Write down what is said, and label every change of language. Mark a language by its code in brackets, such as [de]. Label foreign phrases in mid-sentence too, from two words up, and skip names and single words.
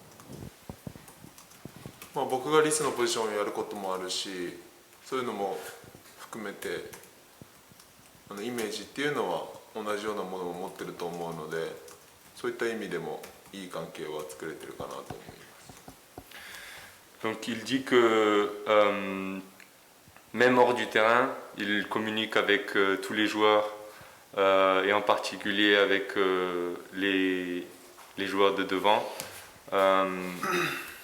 [ja] まあ、僕がリスのポジションをやることもあるし、そういうのも含めてイメージっていうのは同じようなものを持ってると思うので、そういった意味でもいい関係は作れてるかなと思います。 [fr] Donc il dit que même hors du terrain, il communique avec tous les joueurs et en particulier avec les joueurs de devant.